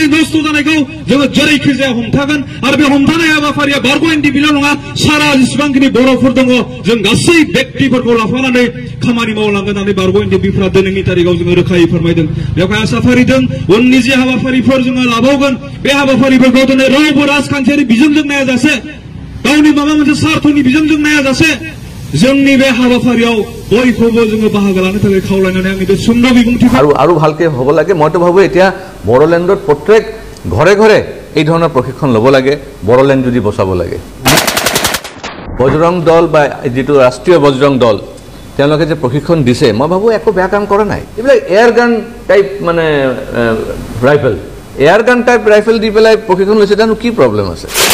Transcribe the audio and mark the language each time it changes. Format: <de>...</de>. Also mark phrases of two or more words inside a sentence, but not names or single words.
<brx>नस्थ' जानायखौ जोङो जेरैखि जाया हमथागोन आरो बे हमथानाय हाबाफारिया बारग' एनडिएफबिल' नङा सारा जेसेबांखिनि बर'फोर दङ जों गासै व्यक्तिफोरखौ लाफानानै खामानि मावलांगोन होननानै बारग' एनडिएफबिफोरा दिनैनि तारिखाव जोङो रोखायै फोरमायदों बेवहाय आसा फारिदों उननि जे हाबाफारिफोर जोङो लाबावगोन बे हाबाफारिफोरखौ दिनै रावबो राजखान्थियारि बिजोंजों नायाजासे गावनि माबा मोनसे स्वार्थनि बिजोंजों नायाजासे जोंनि बे हाबाफारियाव बयखौबो जोङो बाहागो लानो थाखाय खावलायनानै आंनि बे सुंद' बिबुंथिखौ</brx> <as>আৰু ভালকে হ'ব লাগে মইতো ভাবো এতিয়া বড়োলেণ্ডত প্ৰত্যেক ঘৰে ঘৰে এই ধৰণৰ প্ৰশিক্ষণ ল'ব লাগে বড়োলেণ্ড যদি বচাব লাগে বজৰং দল বা যেটো ৰাষ্ট্ৰীয় বজৰং দল তেওঁলোকে যে প্ৰশিক্ষণ দিছে মই ভাবো একো বেয়া কাম কৰা নাই এইবিলাক</as> <en>air gun type</en> <as>মানে</as> <en>rifle air gun type rifle</en> <as>দি পেলাই প্ৰশিক্ষণ লৈছে তানো কি প্ৰব্লেম আছে</as>